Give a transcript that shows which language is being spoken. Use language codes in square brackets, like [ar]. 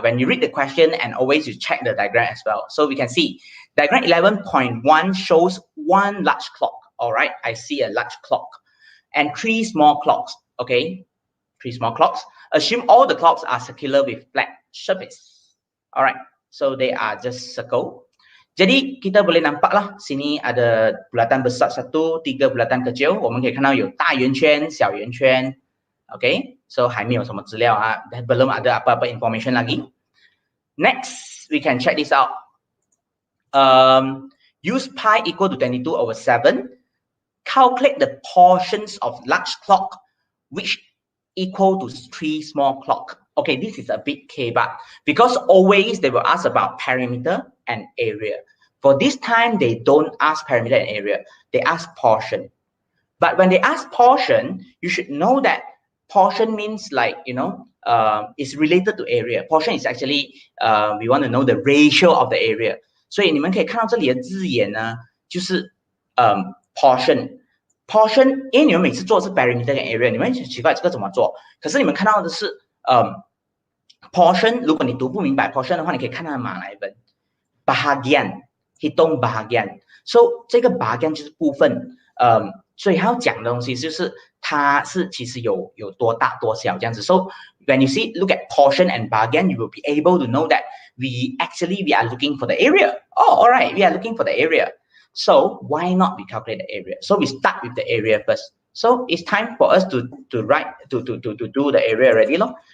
[en] When you read the question and always you check the diagram as well. So we can see diagram 11.1 shows 1 large clock. All right, I see a large clock and 3 small clocks. Okay, 3 small clocks. Assume all the clocks are circular with flat surface. All right, so they are just circle. [ms] Jadi kita boleh nampak lah sini ada bulatan besar 1, 3 bulatan kecil. [zh] 我们可以看到有大圆圈、小圆圈。 Okay, so 还没有什么资料啊， [ms] belum ada apa-apa information lagi. [en] Next, we can check this out. Use pi equal to 22 over 7. Calculate the portions of large clock which equal to 3 small clock. Okay, this is a bit K, but because always they will ask about perimeter and area. For this time, they don't ask perimeter and area. They ask portion. But when they ask portion, you should know that portion means like, is related to area. Portion is actually, we want to know the ratio of the area. [zh] 所以你们可以看到这里的字眼呢，就是portion，因为你们每次做的是 perimeter 跟 area， 你们奇怪这个怎么做？可是你们看到的是portion， 如果你读不明白 portion 的话，你可以看它的马来文 bahagian， [ms] hitung bahagian。 [zh] So 这个 bahagian 就是部分，所以他要讲的东西就是它是其实有多大多小这样子。 [en] So when you look at portion and bahagian, you will be able to know that we are looking for the area. Oh, all right, we are looking for the area. So why not we calculate the area? So we start with the area first. So it's time for us to write to do the area already, no?